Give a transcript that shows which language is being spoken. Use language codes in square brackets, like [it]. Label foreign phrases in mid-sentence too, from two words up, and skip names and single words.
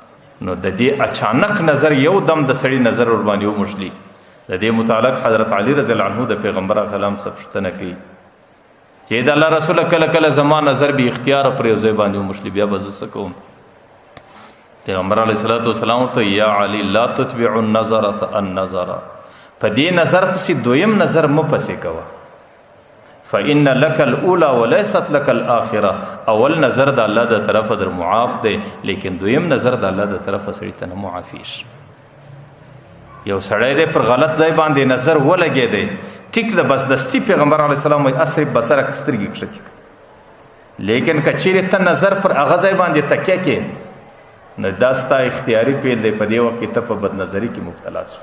[ps] نو د دې اچانک نظر یو دم د سړي نظر ور باندې وموښلي. د دې متعلق حضرت علی رضی الله عنه د پیغمبر اسلام څخه پوښتنه کوي چې د الله رسول کله کله زما نظر به اختیار پر یو ځای باندې وموښلي، بیا به زه څه کوم؟ [ar] پیغمبر علیه الصلاۃ والسلام ته یا علی لا تتبع النظرة النظر، [ps] په دې نظر پسې دویم نظر مه پسې کوه، [ar] فإن لك الأولى وليست لك الآخرة. [ps] اول نظر د الله د طرفه در معاف دی، لیکن دویم نظر د الله د طرفه سړي ته نه معافیش. یو سړی دی پر غلط ځای باندې نظر ولګی دی، ټیک ده، بس دستی پیغمبر علیه السلام وایي [ar] اصرف بصرک، [ps] سترګې کښته کړه. لیکن که چیرې ته نظر پر هغه ځای باندې تکیه کې، نو دا ستا اختیاري پیل دی، په دې وخت کې ته په بد نظري کې مبتلا شو.